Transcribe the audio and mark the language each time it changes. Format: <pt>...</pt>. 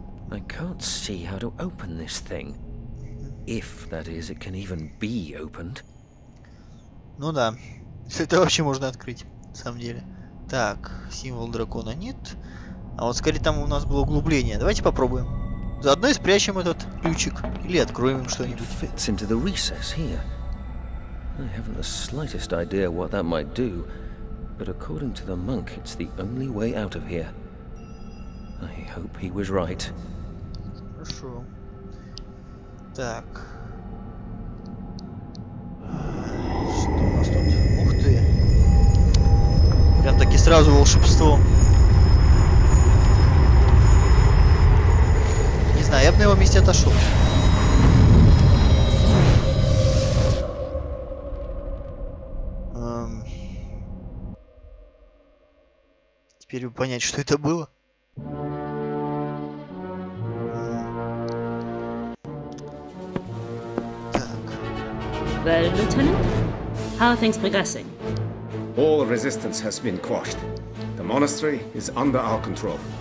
<en>I can't see how to open this thing. If, that is, it can even be opened.</en> <ru>Ну да. Это вообще можно открыть, на самом деле. Так, символ дракона нет. А вот скорее там у нас было углубление. Давайте попробуем. Заодно и спрячем этот ключик. Или откроем им что-нибудь.</ru> <en>Fits into the recess here. I haven't the slightest idea what that might do, but according to the monk, it's the only way out of here. I hope he was right.</en> <ru>Хорошо. Так. Что у нас тут? Ух ты. Прям таки сразу волшебство. Не знаю, я бы на его месте отошел. Теперь бы понять, что это было.</ru> <en>Well, Lieutenant, how are things progressing? All resistance has been quashed. The monastery is under our control.</en>